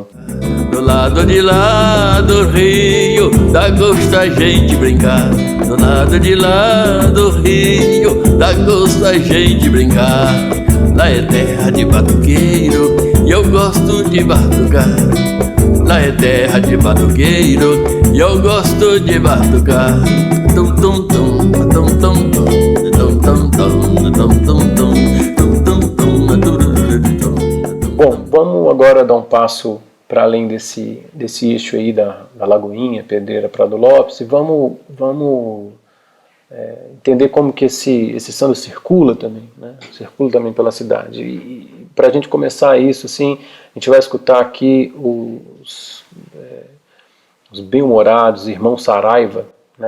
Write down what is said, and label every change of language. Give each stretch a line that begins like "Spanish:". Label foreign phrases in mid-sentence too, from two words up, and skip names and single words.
Portuguese: Do lado de lá do rio, dá gosto a gente brincar. Do lado de lá do rio, dá gosto a gente brincar. Lá é terra de batuqueiro e eu gosto de batucar. Lá é terra de batuqueiro e eu gosto de batucar. Tum tum tum, tum tum tum, tum tum tum, tum tum tum. Bom, vamos agora dar um passo para além desse eixo aí da Lagoinha, Pedreira, Prado Lopes, e vamos entender como que esse samba circula também, né? Circula também pela cidade. E para a gente começar isso, assim, a gente vai escutar aqui os bem-humorados irmãos Saraiva, né?